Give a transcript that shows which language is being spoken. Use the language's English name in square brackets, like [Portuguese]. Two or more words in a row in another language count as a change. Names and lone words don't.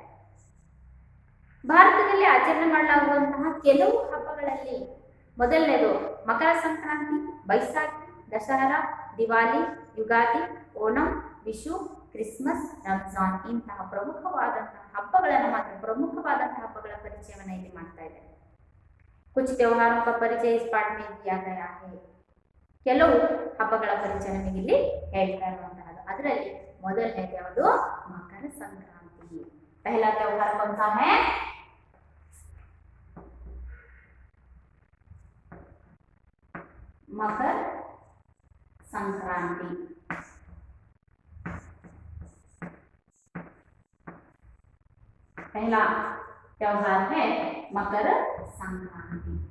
[Kannada] ಭಾರತದಲ್ಲಿ ಆಚರಣೆ ಮಾಡಲಾಗುವಂತಹ ಕೆಲವು ಹಬ್ಬಗಳಲ್ಲಿ ಮೊದಲನೇದು ಮಕರ ಸಂಕ್ರಾಂತಿ, ಬೈಸಾಖಿ, ದಸರಾ, ದಿವಾಲಿ, ಯುಗಾದಿ, ಓಣಂ, ವಿಶು, ಕ್ರಿಸ್ಮಸ್, ರಂಜಾನ್ ಇಂತಹ ಪ್ರಮುಖವಾದಂತಹ ಹಬ್ಬಗಳನ್ನು ಮಾತ್ರ ಪ್ರಮುಖವಾದಂತಹ ಹಬ್ಬಗಳ ಪರಿಚಯವನ್ನು ಇಲ್ಲಿ ಮಾಡ್ತಾ ಇದ್ದಾರೆ. [Hindi] कुछ त्योहारों का परिचय इस पाठ में दिया गया है. [Kannada] ಕೆಲವು ಹಬ್ಬಗಳ ಪರಿಚಯ ನಮಗೆ ಇಲ್ಲಿ ಹೇಳ್ತಾ ಇರುವಂತಹದ್ದು. ಅದರಲ್ಲಿ ಮೊದಲನೇದು ಯಾವುದು? ಮಕರ ಸಂಕ್ರಾಂತಿ. [Hindi] पहला त्योहार कौन सा है? मकर संक्रांति. पहला त्योहार है मकर संक्रांति.